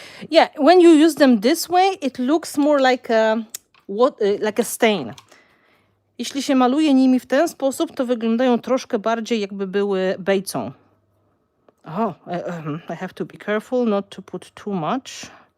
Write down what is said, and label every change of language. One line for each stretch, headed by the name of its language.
English: Yeah, when you use them this way, it looks more like a stain.
Polish: Jeśli się maluje nimi w ten sposób, to wyglądają troszkę bardziej, jakby były bejcą.
English: Oh, I have to be careful not to put too much.